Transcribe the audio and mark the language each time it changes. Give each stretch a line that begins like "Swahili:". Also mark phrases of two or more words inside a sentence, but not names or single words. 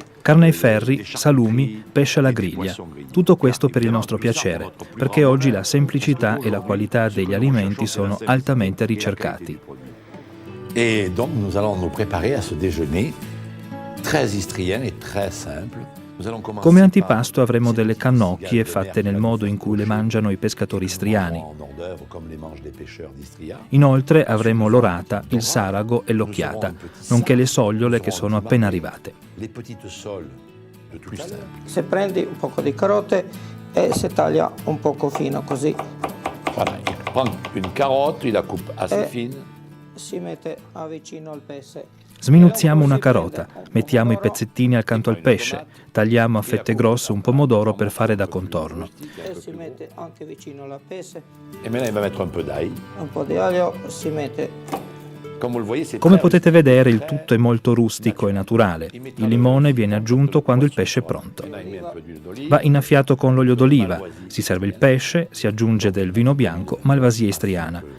Italian: Carne ai ferri, salumi, pesce alla griglia. Tutto questo per il nostro piacere, perché oggi la semplicità e la qualità degli alimenti sono altamente ricercati.
French: Et donc nous allons nous préparer à ce déjeuner très istrien et très simple.
Italian: Come antipasto avremo delle cannocchie fatte nel modo in cui le mangiano i pescatori istriani. Inoltre avremo l'orata, il sarago e l'occhiata, nonché le sogliole che sono appena arrivate. Se prendi un poco di carote e si taglia un poco fino così.
French: Prends une carotte, il la coupe assez fine.
Italian: Si mette vicino al pesce. Sminuzziamo una carota, mettiamo i pezzettini accanto al pesce, tagliamo a fette grosse un pomodoro per fare da contorno. E si mette anche vicino alla pesce.
French: E maintenant il va mettere un peu d'ail.
Italian: Un po' di aglio si mette. Come potete vedere il tutto è molto rustico e naturale. Il limone viene aggiunto quando il pesce è pronto. Va innaffiato con l'olio d'oliva, si serve il pesce, si aggiunge del vino bianco, malvasia istriana.